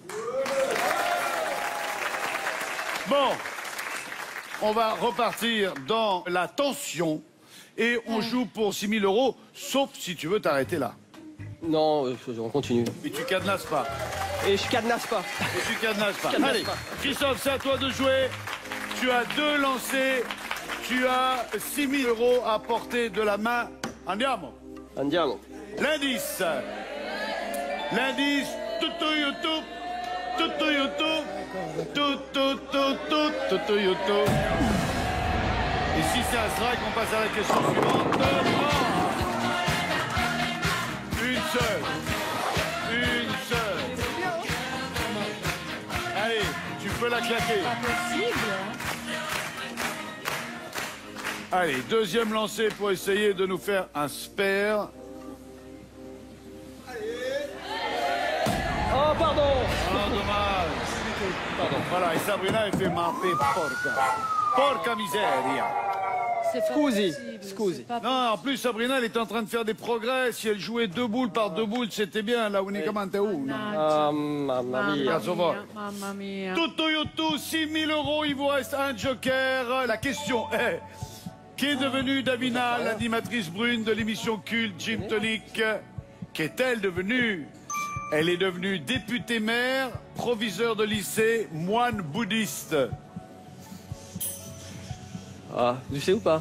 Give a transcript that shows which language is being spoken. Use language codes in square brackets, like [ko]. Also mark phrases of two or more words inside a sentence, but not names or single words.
[fr] Bon, on va repartir dans la tension et on joue pour 6 000 €, sauf si tu veux t'arrêter là. Non, on continue. Et tu cadenasses pas. Et je cadenasse pas. Et tu cadenasses pas. Cadenasse Allez, pas. Christophe, c'est à toi de jouer. Tu as 2 lancers. Tu as 6 000 € à portée de la main. Andiamo. Andiamo. L'indice. L'indice. Tutu YouTube. Tutu YouTube. Tutu YouTube. Et si c'est un strike, on passe à la question suivante. Une seule. Une seule. Allez, tu peux la claquer. Pas possible. Allez, deuxième lancé pour essayer de nous faire un spare. Oh, pardon. Ah, dommage. Pardon. Voilà, et Sabrina, elle fait marper porca. [it] Porca miseria. [fr] C'est pas Scusi, possible, scusi. c'est pas Non, en plus, Sabrina, elle est en train de faire des progrès. Si elle jouait 2 boules par 2 boules, c'était bien. Là, uniquement uno. [it] Ah, mamma mia. Cazzo vuoi. Mamma mia. [fr] Tutto YouTube, 6 000 €, il vous reste un joker. La question est, qui est devenue Davina, l'animatrice brune de l'émission culte Gym Tonic? Qu'est-elle devenue? Elle est devenue députée maire, proviseur de lycée, moine bouddhiste. Ah, vous savez ou pas?